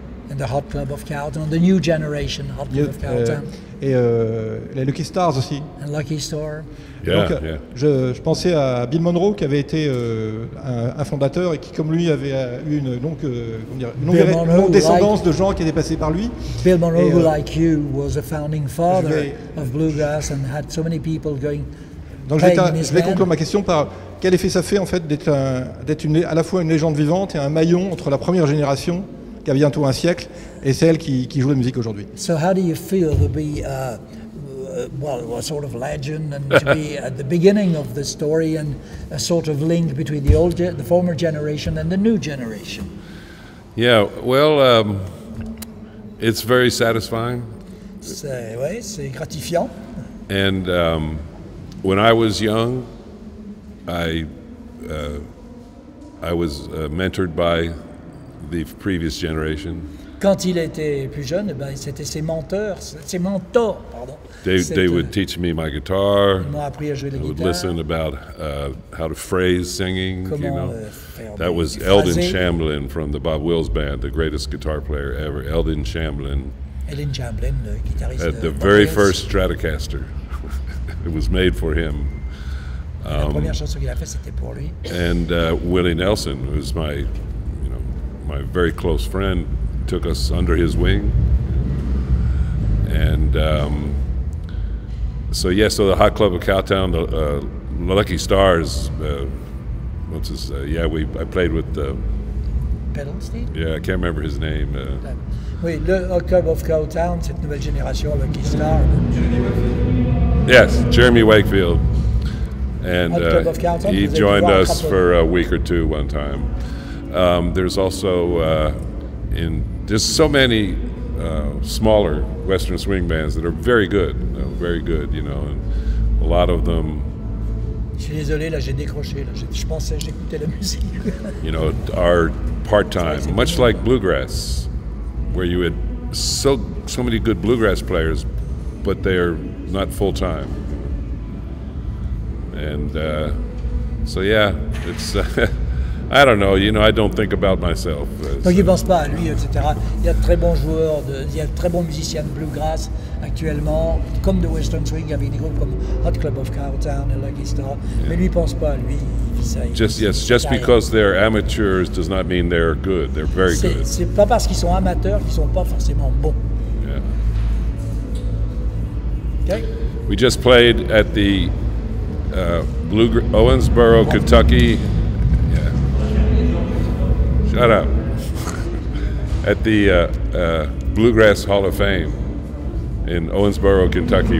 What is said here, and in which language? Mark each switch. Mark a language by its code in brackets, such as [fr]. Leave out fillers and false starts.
[en] And the Hot Club of Cowtown, the new generation Hot Club of Cowtown. [fr] Et les Lucky Stars aussi. [en] And Lucky Star. Yeah, [fr] donc, je pensais à Bill Monroe qui avait été un fondateur et qui, comme lui, avait eu une longue descendance de gens qui étaient passés par lui. [en] Bill Monroe, who like you, was a founding father of bluegrass and had so many people going. [fr] Donc je vais conclure ma question par quel effet ça fait en fait d'être à la fois une légende vivante et un maillon entre la première génération qui a bientôt un siècle et celle qui joue la musique aujourd'hui. [en] So how do you feel to be a sort of legend and to be at the beginning of the story and a sort of link between the former generation and the new generation? Yeah, well, it's very satisfying. [fr] C'est gratifiant. [en] And when I was young, I was mentored by the previous generation. [fr] Quand il était plus jeune, c'était ses mentors, pardon. [en] They would teach me my guitar. [fr] Ils m'ont appris à jouer la guitare. guitare. [en] Would listen about how to phrase singing. You know, that was Eldon Shamblin from the Bob Wills Band, the greatest guitar player ever. Eldon Shamblin. [fr] Eldon Shamblin, le guitariste. [en] At the very first Stratocaster, it was made for him. [fr] La première chanson qu'il a fait, c'était pour lui. [en] And Willie Nelson, who's my very close friend, took us under his wing. And so the Hot Club of Cowtown, the Lucky Stars, I played with Pedalstein? Yeah, I can't remember his name. Oui, le Hot Club of Cowtown, cette nouvelle génération, Lucky Star. Yes, Jeremy Wakefield. And he joined us for a week or two one time. There's also there's so many smaller Western swing bands that are very good, you know, and a lot of them. [fr] Je suis désolé, là j'ai décroché, là. Je pensais, j'écoutais la musique. [en] You know, are part-time, much like bluegrass, where you would so many good bluegrass players, but they're not full time. And so yeah, it's I don't know. You know, I don't think about myself. [fr] Donc il pense pas à lui, etc. Il y a de très bons joueurs, il y a de très bons musiciens de bluegrass actuellement, comme de Western Swing, avec des groupes comme Hot Club of Cowtown et Lucky Star. Yeah. Mais lui pense pas à lui. [en] Just because they're amateurs does not mean they're good. They're very good. [fr] C'est pas parce qu'ils sont amateurs qu'ils sont pas forcément bons. [en] Yeah. Okay. We just played at the Owensboro, Kentucky. Yeah. Shut up. At the Bluegrass Hall of Fame in Owensboro, Kentucky.